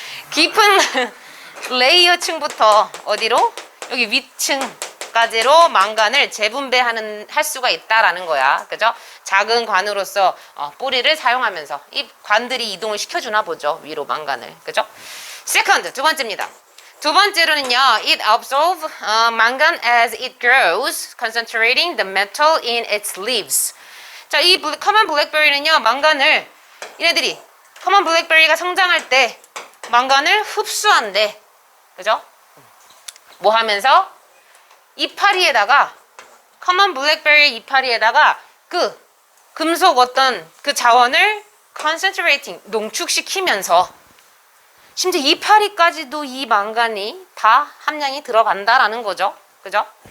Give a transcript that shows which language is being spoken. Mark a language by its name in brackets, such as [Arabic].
[Korean] 깊은 레이어층부터 어디로? 여기 위층까지로 망간을 할 수가 있다라는 거야. 그죠? 작은 관으로서 뿌리를 사용하면서 이 관들이 이동을 시켜주나 보죠. 위로 망간을. 그죠? 세컨드, 두 번째입니다. 두 번째로는요, [English] it absorbs mangan as it grows, concentrating the metal in its leaves. [Korean] 자, 이 커먼 블랙베리는요, 망간을, 얘네들이, 커먼 블랙베리가 성장할 때 망간을 흡수한대. 그죠? 뭐 하면서? 이파리에다가, 커먼 블랙베리 이파리에다가 그 금속 어떤 그 자원을 concentrating, 농축시키면서 심지어 이파리까지도 이 망간이 다 함량이 들어간다라는 거죠. 그죠?